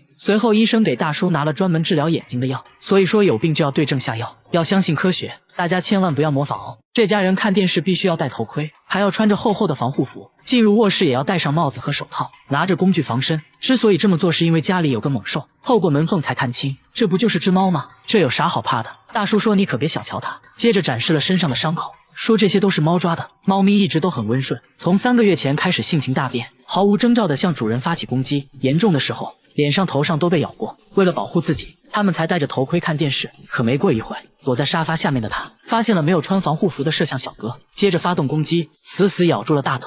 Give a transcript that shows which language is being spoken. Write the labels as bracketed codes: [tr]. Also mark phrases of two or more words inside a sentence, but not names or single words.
[zh] 隨後醫生給大叔拿了專門治療眼睛的藥，所以說有病就要對症下藥，要相信科學，大家千萬不要模仿哦。這家人看電視必須要戴頭盔，還要穿着厚厚的防護服，進入臥室也要戴上帽子和手套，拿着工具防身。之所以這麼做是因為家裡有個猛獸，透過門縫才看清，這不就是只貓嗎？這有啥好怕的？大叔說你可別小瞧它，接着展示了身上的傷口，說這些都是貓抓的，貓咪一直都很溫順，從3個月前開始性情大變，毫無徵兆地向主人發起攻擊，嚴重的時候臉上頭上都被咬過。為了保護自己，他們才戴着頭盔看電視。可沒過一會，躲在沙發下面的他發現了沒有穿防護服的攝像小哥，接着發動攻擊，死死咬住了大腿。